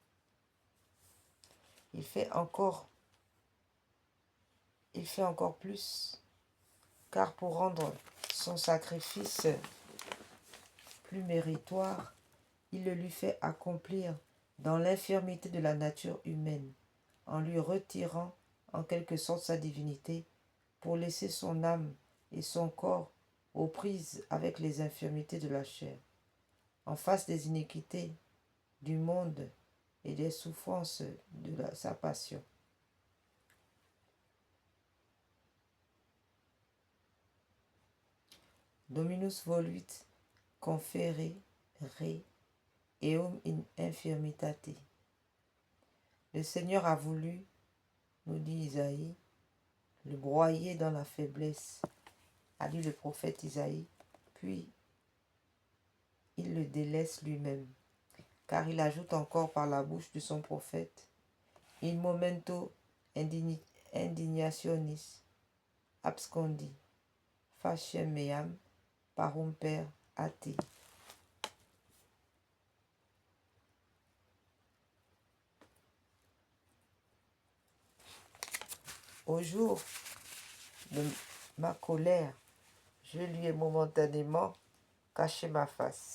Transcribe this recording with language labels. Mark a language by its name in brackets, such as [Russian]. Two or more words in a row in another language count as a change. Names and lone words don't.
[French] Il fait encore plus, car pour rendre son sacrifice plus méritoire, il le lui fait accomplir dans l'infirmité de la nature humaine, en lui retirant en quelque sorte sa divinité pour laisser son âme et son corps aux prises avec les infirmités de la chair. En face des iniquités du monde et des souffrances de sa passion. [Latin] Dominus voluit confere re eum in infirmitate. [French] Le Seigneur a voulu, nous dit Isaïe, le broyer dans la faiblesse, a dit le prophète Isaïe, puis il le délaisse lui-même, car il ajoute encore par la bouche de son prophète, [Latin] in momento indignationis abscondi, faciem meam parumper a te. [French] Au jour de ma colère, je lui ai momentanément caché ma face.